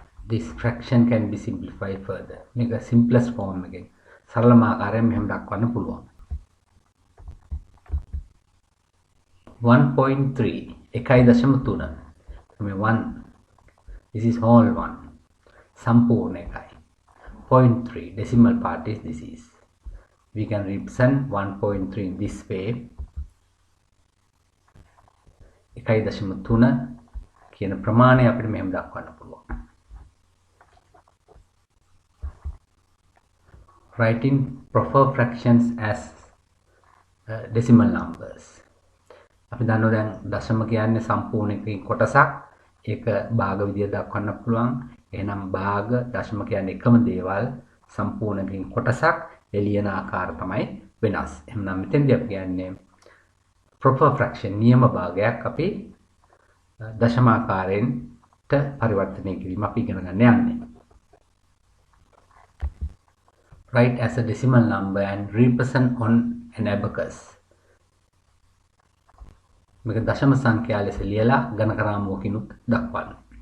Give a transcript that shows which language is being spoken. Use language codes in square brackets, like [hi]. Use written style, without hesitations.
[en] This fraction can be simplified further. [si] මේක simplest form එකෙන් සරලම ආකාරයෙන් මෙහෙම දක්වන්න පුළුවන්. [en] 1.3 1.3 [si] මේ [en] 1 this is whole one [si] සම්පූර්ණ එකයි. [en] 0.3 decimal part is this is. We can represent 1.3 in this way. [si] 1.3 කියන ප්‍රමාණය අපිට මෙහෙම දක්වන්න පුළුවන්. [en] Writing proper fractions as decimal numbers. [si] අපි දන්නවා දැන් දශම කියන්නේ සම්පූර්ණ එකකින් කොටසක්. ඒක භාග විදියට දක්වන්න පුළුවන්. එහෙනම් භාග දශම කියන්නේ එකම දේවල් සම්පූර්ණකින් කොටසක් එළියන ආකාර තමයි වෙනස්. එහෙනම් මෙතෙන්දී අපි කියන්නේ proper fraction නියම භාගයක් අපි දශම ආකාරයෙන් පරිවර්තනය කිරීම අපි ඉගෙන ගන්න යන්නේ. [en] Write as a decimal number and represent on an abacus. [si] මේක දශම සංඛ්‍යා ලෙස ලියලා ගණකරාමුවකිනුත් දක්වන්න.